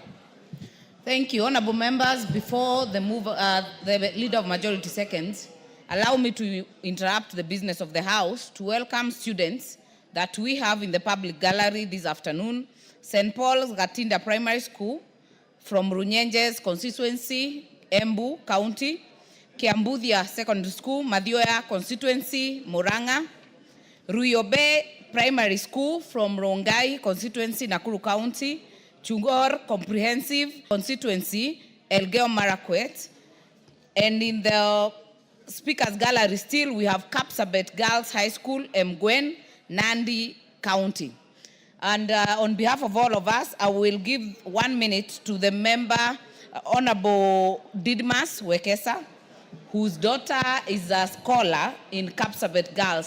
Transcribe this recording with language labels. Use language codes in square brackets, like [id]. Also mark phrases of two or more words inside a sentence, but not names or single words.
[en] Thank you, honorable members. Before the Leader of Majority seconds, allow me to interrupt the business of the House to welcome students that we have in the public gallery this afternoon. St. Paul's Gatinda Primary School from Runyenjes constituency, Embu County. Kiambuthia Secondary School, Mathioya constituency, Murang'a. Ruyobe Primary School from Rongai constituency, Nakuru County. Chungor Comprehensive Constituency, Elgeyo Marakwet. And in the Speaker's Gallery still, we have Kapsabet Girls High School, Mgwen, Nandi County. And on behalf of all of us, I will give 1 minute to the member, Honorable Didmas Wekesa, whose daughter is a scholar in Kapsabet Girls.